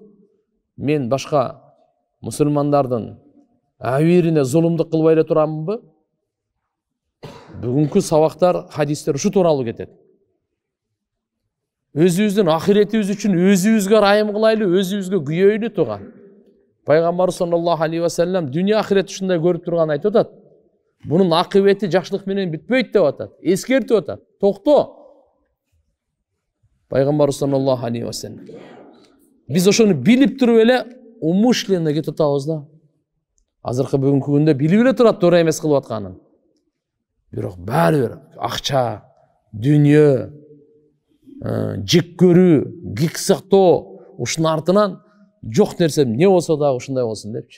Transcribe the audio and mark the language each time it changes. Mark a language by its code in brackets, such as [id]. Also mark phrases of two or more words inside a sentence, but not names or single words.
[ky] Мен башка мусулмандардын абийирине зулумдук кылбай эле турамынбы? Бүгүнкү сабактар, хадистер ушу тууралуу кетет. Өзүбүздүн ахиретибиз үчүн өзүбүзгө ырайым кылайлы, өзүбүзгө күйөйлү туган. Пайгамбар [ar] صلى الله عليه وسلم [ky] дүйнө ахирет ушундай көрүп турган айтып атат. [tr] Bunun akıbeti [ky] жақшылық менен бүтпөйт деп атат. Ескертип атат. Токто. [ar] Пайгамбар صلى الله عليه وسلم. [ky] Биз ошону билип туруп эле умышленно кетип атабыз да. Азыркы бүгүнкү күндө билип эле турат туура эмес кылып атканын. Бирок баары бир акча, дүйнө, жек көрүү, кек сактоо, ушунун артынан жок нерсе эмне болсо дагы ушундай болсун депчи.